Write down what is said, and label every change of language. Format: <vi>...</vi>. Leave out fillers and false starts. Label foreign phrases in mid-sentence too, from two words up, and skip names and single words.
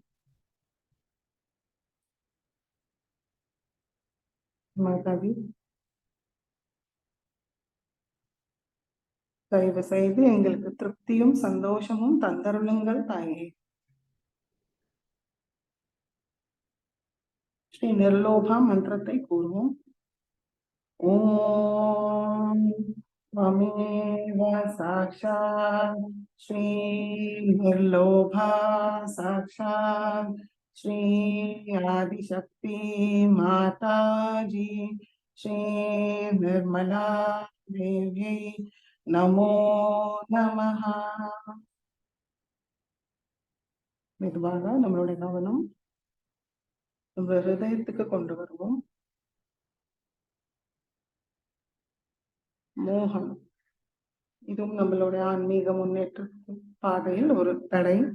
<ta>மாதாஜி, தயவு செய்து எங்களுக்கு திருப்தியும் சந்தோஷமும் தந்தருளுங்கள் தாயே. ஸ்ரீ நிர்லோபா மந்திரத்தை கூறுவோம்.</ta> <sa>ஓம் त्वमेव साक्षात् श्री निर्लोभा साक्षात् श्री आदिशक्ति माताजी श्री निर्मला देवी नमो नमः.</sa> <ta>மெதுவாக நம்மளுடைய கவனம் நம்ம ஹிருதயத்துக்கு கொண்டு வருவோம். மோகம், இதுவும் நம்மளுடைய ஆன்மீக முன்னேற்ற பாதையில் ஒரு தடை.</ta>